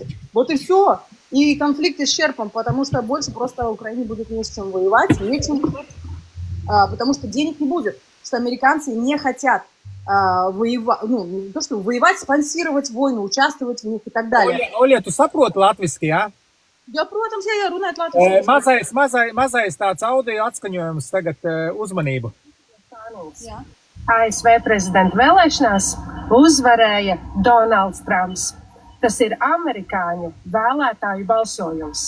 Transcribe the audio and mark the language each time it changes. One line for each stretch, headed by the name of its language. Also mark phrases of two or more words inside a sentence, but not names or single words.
Russian: Вот и все. И конфликт исчерпан, потому что больше просто Украине будет не с чем воевать, потому что денег не будет, что американцы не хотят воевать, ну, не то, что воевать, спонсировать войну, участвовать в них и так далее. Оля,
Latvian: tu saproti latviski, jā? Jā, protams, jā, runāt latviski. Mazais tāds audio atskaņojums tagad, uzmanību. Jā. ASV prezidenta vēlēšanās uzvarēja Donalds Trumps. Tas ir amerikāņu vēlētāju balsojums.